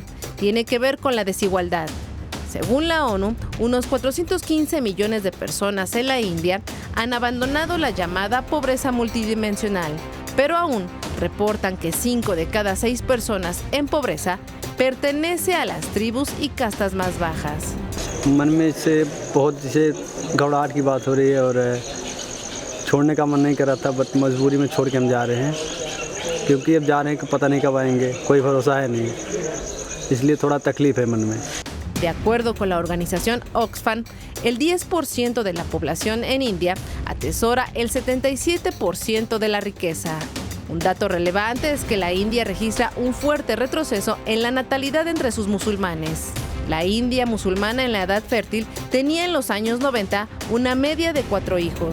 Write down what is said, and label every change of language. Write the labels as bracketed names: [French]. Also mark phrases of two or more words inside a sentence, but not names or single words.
[Spanish] Tiene que ver con la desigualdad. Según la ONU, unos 415 millones de personas en la India han abandonado la llamada pobreza multidimensional, pero aún reportan que 5 de cada 6 personas en pobreza pertenece a las tribus y castas más bajas. [Hindi] मन में से बहुत से घबराहट की बात हो रही है और छोड़ने का मन नहीं कर रहा था, बट मजबूरी में छोड़ के हम जा रहे हैं, क्योंकि अब जा रहे हैं कि पता नहीं कब आएंगे, कोई भरोसा है नहीं, इसलिए थोड़ा तकलीफ है मन में. [Spanish] De acuerdo con la organización Oxfam, el 10% de la población en India atesora el 77% de la riqueza. Un dato relevante es que la India registra un fuerte retroceso en la natalidad entre sus musulmanes. La India musulmana en la edad fértil tenía en los años 90 una media de 4 hijos.